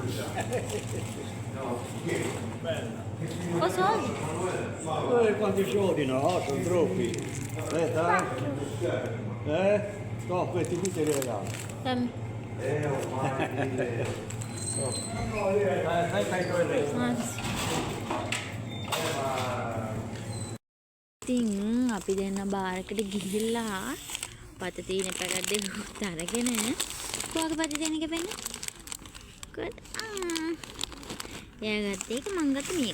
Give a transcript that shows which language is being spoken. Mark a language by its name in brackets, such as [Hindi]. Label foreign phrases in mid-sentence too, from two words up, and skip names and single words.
[Italian] Bella. Cosa? Quanti soldi? No, sono troppi. Aspetta. No, questi qui te li regalo. Dammi. Fai tu il resto. [Sinhala] ඉතින් අපි දෙන්න බාර් එකට ගිහිල්ලා පතතින පැකට් දෙක අරගෙන කොහොමද පතතින එක පෙන්නේ? good. එයා ගත්ත එක මං ගත්ත මේක.